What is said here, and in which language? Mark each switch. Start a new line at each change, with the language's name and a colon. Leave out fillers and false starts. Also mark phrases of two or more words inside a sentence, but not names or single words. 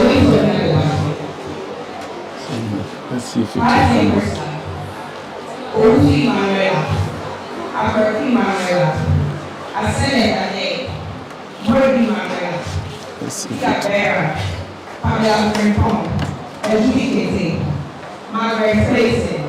English: Wait for another one. Let's see if you can. Orufi Manuela. Aberfi Manuela. Asene Dade. Morbi Manuela. Ika Bera. Pamela Frimpong. Ejudi Kete. Margaret Clayton.